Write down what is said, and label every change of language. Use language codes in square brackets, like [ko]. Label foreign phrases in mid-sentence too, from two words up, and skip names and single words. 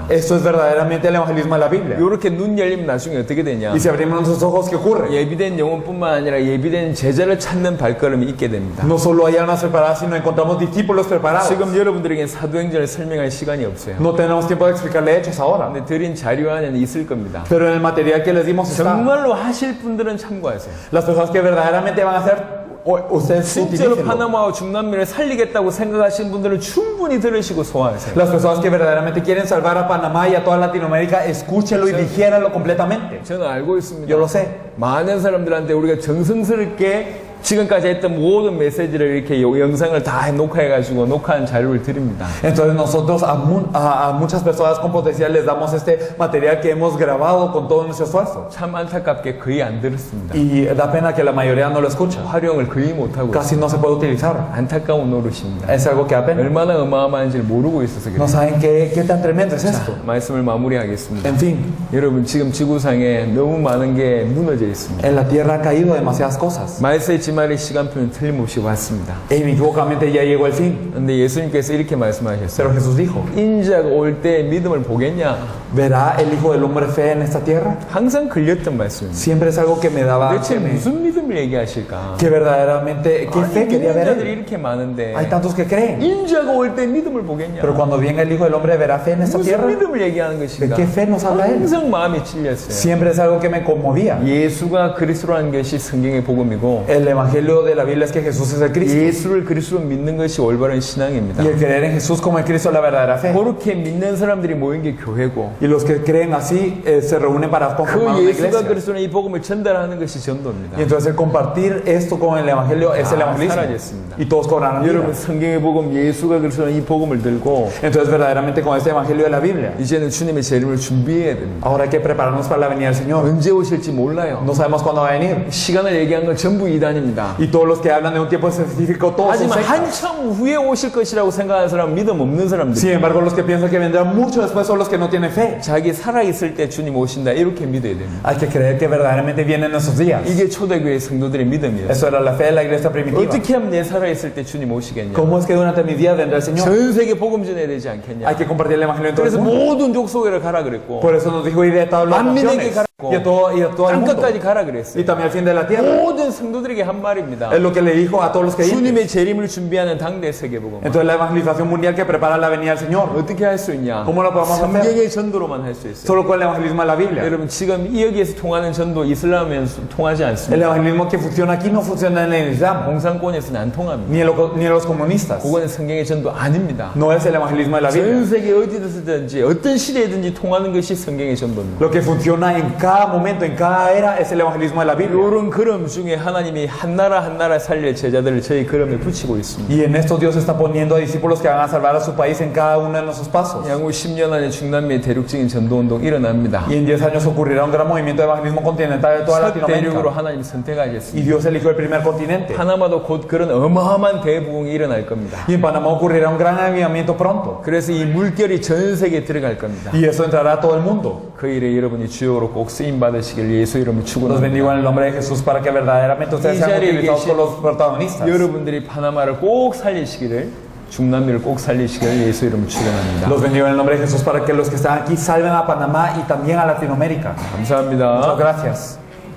[es] Esto es verdaderamente el evangelismo de la Biblia. [ko] 이렇게 눈 열리면 나중에 어떻게 되냐? [es] Y si abrimos nuestros ojos, ¿qué ocurre? [ko] 예비된 영혼뿐만 아니라 예비된 제자를 찾는 발걸음이 있게 됩니다. [es] No solo hay almas preparadas, sino encontramos discípulos preparados. [ko] 지금 여러분들에게 사도행전을 설명할 시간이 없어요. [es] No tenemos tiempo de explicarle hechos ahora. [ko] 근데 드린 자료 안에는 있을 겁니다. [es] Pero en el material que les dimos está. [ko] 정말로 하실 분들은 참고하세요. [es] Las personas que verdaderamente van a hacer, ustedes [ko] 실제로 [es] utilícenlo. [ko] 파나마와 중남미를 살리겠다고 생각하시는 분들은 충분히 들으시고 소화하세요. [es] Las personas que verdaderamente quieren salvar a Panamá y a toda Latinoamérica, escúchenlo y digiéranlo completamente. [ko] 저는 알고 있습니다. [es] Yo lo sé. [ko] 많은 사람들한테 우리가 정성스럽게 지금까지 했던 모든 메시지를 이렇게 영상을 다 녹화해가지고 녹화한 자료를 드립니다. [es] Entonces nosotros a muchas personas con potencial les damos este material que hemos grabado con todo nuestro esfuerzo. [ko] 참 안타깝게 거의 안 들었습니다. [es] Y da pena que la mayoría no lo escucha. [ko] 활용을 거의 못하고 [es] Casi no se puede utilizar. [ko] 안타까운 노릇입니다. [es] Es algo que da pena. [ko] 얼마나 어마어마한지를 모르고 있어서 [es] No [ko] 그래요. [es] saben qué tan tremendo es esto. [ko] 말씀을 마무리하겠습니다. [es] En fin, [ko] 여러분 지금 지구상에 너무 많은 게 무너져 있습니다. [es] en la tierra ha caído demasiadas cosas. [ko] 말세의 지말의 시간표는 틀림없이 왔습니다. [es] E inequívocamente ya llegó el fin. [ko] 근데 예수님께서 이렇게 [es] Pero [ko] 말씀하셨어요. [es] Jesús dijo, [ko] 인자가 올 때 믿음을 보겠냐? [es] ¿Verá el Hijo del Hombre fe en esta tierra? [ko] 항상 걸렸던 말씀입니다. [es] Siempre es algo que me daba, [ko] 도대체 [es] que, [ko] 무슨 믿음을 얘기하실까? [es] que verdaderamente, ¿qué fe quería ver [ko] 믿는 자들이 [es] él? [ko] 이렇게 많은데 [es] Hay tantos que creen. [ko] 인자가 올 때 믿음을 보겠냐? [es] Pero cuando venga el Hijo del Hombre, ¿verá fe en esta [ko] 무슨 [es] tierra? [ko] 믿음을 얘기하는 [es] ¿De [ko] 것인가? [es] qué fe nos habla él? [ko] 항상 마음이 찔렸어요. [es] Siempre es algo que me conmovía. [ko] 예수가 그리스도라는 것이 성경의 복음이고 [es] El evangelio de la Biblia es que Jesús es el Cristo. [ko] 예수를 그리스도로 믿는 것이 올바른 신앙입니다. [es] Y el creer en Jesús como el Cristo es la verdadera fe. [ko] 그렇게 믿는 사람들이 모인 게 교회고 [es] Y los que creen así se reúnen para conformar [ko] 그 [es] una [ko] 예수가 [es] iglesia. [ko] 그리스도는 이 복음을 전달하는 것이 전도입니다. [es] Y entonces el compartir esto con el evangelio es el evangelismo. [ko] 사라졌습니다. [es] Y todos cobrarán vida. [ko] 여러분 성경의 복음 예수가 그리스도는 이 복음을 들고 [es] Entonces verdaderamente con este evangelio de la Biblia, [ko] 이제는 주님의 재림을 준비해야 됩니다. [es] ahora hay que prepararnos para la venida del Señor. [ko] 언제 오실지 몰라요. [es] No sabemos cuándo va a venir. [ko] 시간을 얘기한 건 전부 이단입니다. [es] Y todos los que hablan de un tiempo específico, todos son [ko] 하지만 [es] sectas. [ko] 한참 후에 오실 것이라고 생각하는 사람은 믿음 없는 사람들. [es] Sin embargo, los que piensan que vendrán mucho después son los que no tienen fe. [ko] 자기 살아있을 때 주님 오신다 이렇게 믿어야 됩니다. [es] Hay que creer que verdaderamente vienen esos días. [ko] 이게 초대교회 성도들의 믿음이에요. [es] Eso era la fe de la iglesia primitiva. [ko] 어떻게 하면 내 살아있을 때 주님 오시겠냐? [es] ¿Cómo es que durante mi vida vendrá el Señor? [ko] 전 세계 복음 전해야 되지 않겠냐? [es] Hay que compartir el evangelio en todo el [ko] 그래서 [es] mundo. [ko] 모든 족속에를 가라 그랬고 [es] Por eso nos dijo ir de todas las [ko] 만민에게 [es] naciones [ko] 가라고 [es] y a todo el mundo. [ko] 땅끝까지 가라 그랬어요. [es] Y también al fin de la tierra. [ko] 모든 성도들에게 한 말입니다. [es] Es lo que le dijo a todos los creyentes. [ko] 주님의 재림을 준비하는 당대 세계복음. [es] Entonces la evangelización mundial que prepara la venida del Señor. [ko] 어떻게 할 수 있냐? [es] ¿Cómo lo podemos hacer? [ko] 성경의 전도로만 할 수 있어요. [es] Solo con el evangelismo de la Biblia. [ko] 여러분 지금 이 여기에서 통하는 전도 이슬람은 통하지 [es] El [ko] 않습니다. [es] evangelismo que funciona aquí no funciona en el Islam, [ko] 공산권에서는 안 통합니다. [es] ni en los comunistas. [ko] 그거는 성경의 전도 아닙니다. [es] No es el evangelismo de la [ko] 전 [es] Biblia. [ko] 세계 어디든지 어떤 시대든지 통하는 것이 성경의 전도입니다. [es] Lo que funciona en cada momento, en cada era, es el evangelismo de la Biblia. [ko] 이런 걸음 중에 하나님이 한 나라 살릴 제자들을 저희 걸음에 붙이고 있습니다. [es] Y en esto Dios está poniendo a discípulos que van a salvar a su país en cada uno de nuestros pasos. [ko] 향후 10년 안에 중남미의 대륙적인 전도운동 일어납니다. [es] Y en 10 años ocurrirá un gran movimiento de evangelismo continental de toda [ko] 첫 대륙으로 [es] Latinoamérica. [ko] 하나님 [es] Y [ko] 선택하겠습니다. [es] Dios eligió el primer continente. [ko] 파나마도 곧 그런 어마어마한 대부흥이 일어날 겁니다. [es] Y en Panamá ocurrirá un gran avivamiento pronto. [ko] 그래서 이 물결이 전 세계에 들어갈 겁니다. [es] Y eso entrará a todo el mundo. [ko] 그 일에 여러분이 주역으로 꼭 쓰임 받으시길 예수 이름으로 [es] Los bendigo en [ko] 축원합니다. [es] el nombre de Jesús para que verdaderamente ustedes sean utilizados por los protagonistas. [ko] 여러분들이 파나마를 꼭 살리시기를 중남미를 꼭 살리시기를 예수 이름으로 축원합니다. [es] Los bendigo en el nombre de Jesús para que los que están aquí salven a Panamá y también a Latinoamérica. [ko] 감사합니다. [es] Muchas gracias.